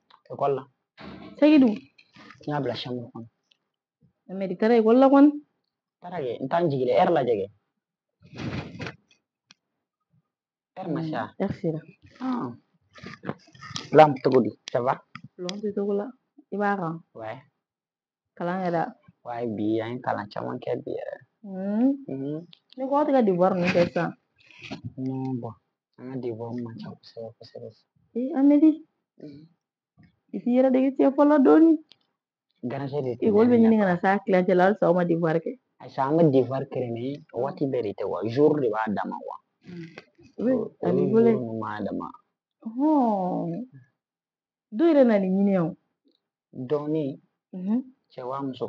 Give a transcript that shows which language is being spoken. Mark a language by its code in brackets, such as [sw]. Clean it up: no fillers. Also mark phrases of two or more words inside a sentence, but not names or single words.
[bm] ekɔli la segi dun n y'a bila chambre kɔnɔ Ahmed i taara ekɔli la kɔni taara kɛ n t'an jigi dɛ heure lajɛ kɛ heure ma se wa heure sera lan cogo di [fr] ça va [bm] lɔn tɛ cogo la i b'a kan ouais kalan kɛra ouais bi an ye kalan caman kɛ bi yɛrɛ ne ko aw tɛ ka devoir ninnu kɛ sisan non bon an ka devoir man ca kosɛbɛ kosɛbɛ Ahmedi i t'i yɛrɛ dege cɛ fɔlɔ dɔɔni [fr] grand sœur de [bm] ekɔli bɛ ɲini ka na s'a kilancɛ la halisa aw ma devoir kɛ ayisa an bɛ devoir kɛ mais waati bɛɛ de tɛ wa jour de b'a dama wa a b'i bolo jour m'a dama dɔ yɛrɛ na nin ɲini o dɔɔni cɛ wa muso